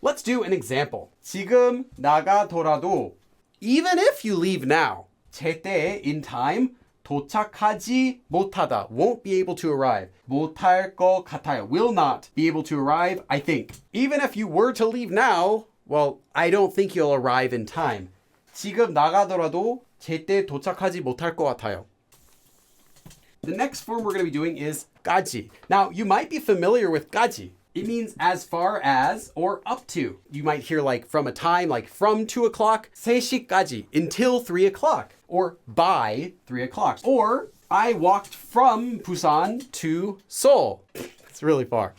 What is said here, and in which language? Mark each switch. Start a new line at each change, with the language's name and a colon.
English: Let's do an example.
Korean: 지금 나가더라도,
English: even if you leave now,
Korean: 제때
English: in time,
Korean: 도착하지 못하다,
English: won't be able to arrive.
Korean: 못할 것 같아요,
English: will not be able to arrive, I think. Even if you were to leave now, well, I don't think you'll arrive in time.
Korean: 지금 나가더라도 제때 도착하지 못할 것 같아요.
English: The next form we're going to be doing is 까지. Now, you might be familiar with 까지. It means as far as or up to. You might hear like from a time, like from 2 o'clock, 3시까지, until 3 o'clock, or by 3 o'clock. Or I walked from Busan to Seoul. It's really far.